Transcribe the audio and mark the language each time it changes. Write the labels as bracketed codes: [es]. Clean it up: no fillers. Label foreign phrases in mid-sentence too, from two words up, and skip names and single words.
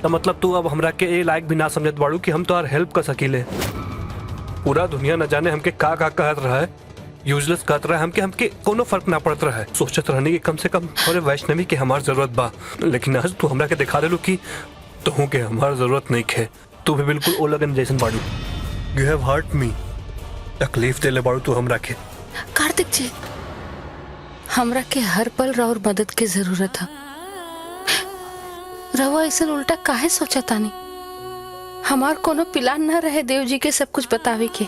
[bho] तो मतलब तू अब हमरा के ए लायक भी ना समझत बाड़ू कि हम तोहार हेल्प कर सकीले। पूरा दुनिया न जाने हमके का कहत रहा है, यूजलेस कहत रहा है हमके कोनो फर्क ना पड़त रहा है। सोचत रहने की कम से कम अरे वैष्णवी के हमार जरूरत बा, लेकिन आज तू हमरा के दिखा देलू कि तोहू के हमार जरूरत नहीं खे। तू भी बिल्कुल ओ लगन जैसन बाड़ू। [en] You have hurt me, तकलीफ देले बाड़ू तू हमरा के। [bho] कार्तिक जी, हमरा के हर पल राउर मदद की जरूरत है। रवा ऐसा उल्टा काहे सोचा तानी? हमार कोनो प्लान न रहे देव जी के सब कुछ बतावे के।